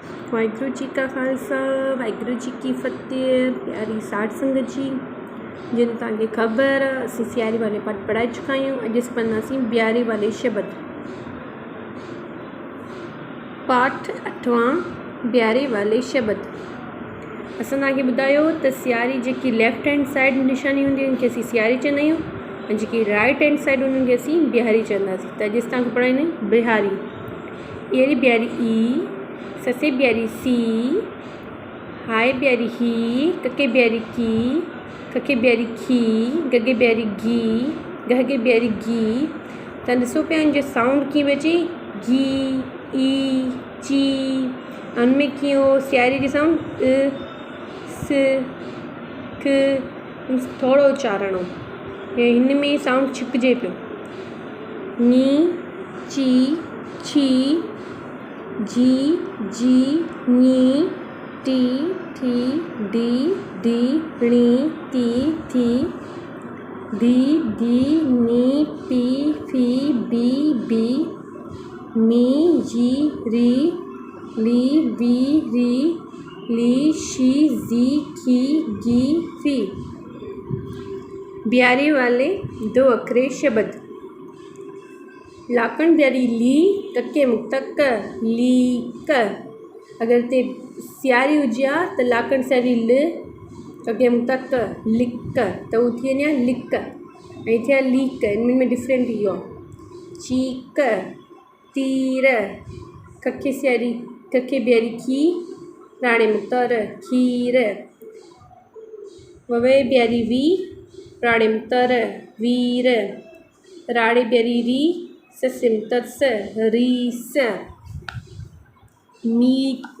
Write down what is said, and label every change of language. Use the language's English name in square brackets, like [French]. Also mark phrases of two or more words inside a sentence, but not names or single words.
[Punjabi] वाहिगुरू जी का खालसा वाहिगुरू जी की फतेह। [Hindi] प्यारी साठ संगत जी, जिन तक खबर असी सियारी वाले पाठ पढ़ा चुका हूँ। [Punjabi] अज अस पढ़ना सी ब्यारे वाले शब्द। पाठ 8वां ब्यारे वाले शब्द। [Sindhi] असां तव्हांखे ॿुधायो त सियारी जेकी [English] left hand side [Sindhi] निशानी हूंदी उनखे असीं सियारी चवंदा आहियूं ऐं जेकी [English] right hand side [Sindhi] उन्हनि खे असीं बिहारी चवंदासीं। त अॼु असां तव्हांखे पढ़ाईंदा आहियूं बिहारी। एड़ी बिहारी ई, ससे बिहारी सी, हाय बिहारी ही, कके बिहारी की, कके बिहारी खी, गगे बिहारी गी, गहगे बिहारी गी। त ॾिसो पिया हिन जो साउंड कीअं अचे, गी ई ची। उनमें कीअं हो सियारी जो साउंड स क थोरो उचारणो। हिन में साउंड छिकिजे पियो। नी ची छी, जी जी नी, टी ठी डी डी णी ती थी, दी दी नी पी फी बी बी, मी जी री, ली वी री, ली शी जी खी गी फी। [Punjabi] बिहारी वाले दो अखरे शब्द। [Sindhi] लाकण बिहारी ली, कके मुक्तक ली क। अगर ते सियारी हुजे हा त लाकण सियारी ल, कके मुक्तक लिक, त उहो थी वञे हा लिक ऐं थिया लीक। इनमें में डिफरेंट इहो चीक, तीर, कके सियारी कके बिहारी खी, राणे मुक्तर खीर, ववे बिहारी वी, राणे मुक्तर वीर, राड़े बिहारी री, ससे मुक्तर स रीस, मीत